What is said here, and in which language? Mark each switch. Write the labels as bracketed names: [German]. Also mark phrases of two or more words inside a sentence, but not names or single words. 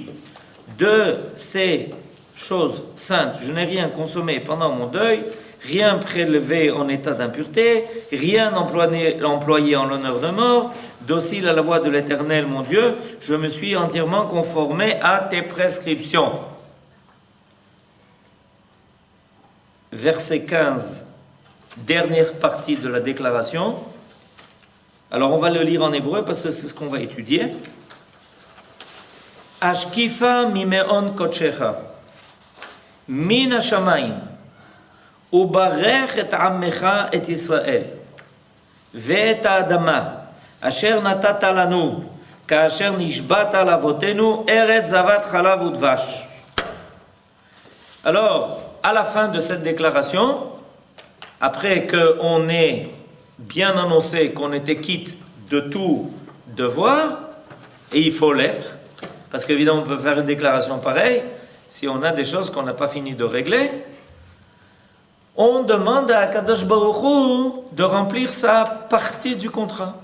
[French] De ces chose sainte, je n'ai rien consommé pendant mon deuil, rien prélevé en état d'impureté, rien employé en l'honneur de mort, docile à la voix de l'Éternel mon Dieu, je me suis entièrement conformé à tes prescriptions. Verset 15, dernière partie de la déclaration. Alors on va le lire en hébreu parce que c'est ce qu'on va étudier. [Hebrew] השקיפה ממעון קדשך מן השמיים, וברך את עמך את ישראל, ואת האדמה, אשר נתת לנו, כאשר נשבעת לאבותינו, ארץ זבת חלב ודבש. [French] Alors, à la fin de cette déclaration, après qu'on ait bien annoncé qu'on était quitte de tout devoir, et il faut l'être, parce qu'évidemment on peut faire une déclaration pareille, si on a des choses qu'on n'a pas fini de régler, on demande à [Hebrew] קדוש ברוך הוא [French] de remplir sa partie du contrat.